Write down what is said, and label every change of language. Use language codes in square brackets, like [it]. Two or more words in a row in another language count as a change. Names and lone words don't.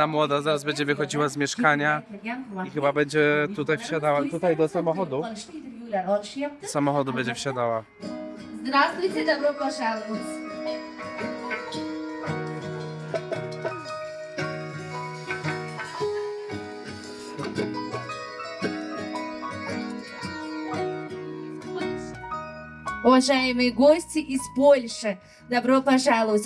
[pl] młoda zaraz będzie wychodziła z mieszkania i chyba będzie tutaj wsiadała, tutaj do samochodu. Do samochodu będzie wsiadała. [ru] Здравствуйте, добро пожаловать. Уважаемые гости из Польши, добро пожаловать.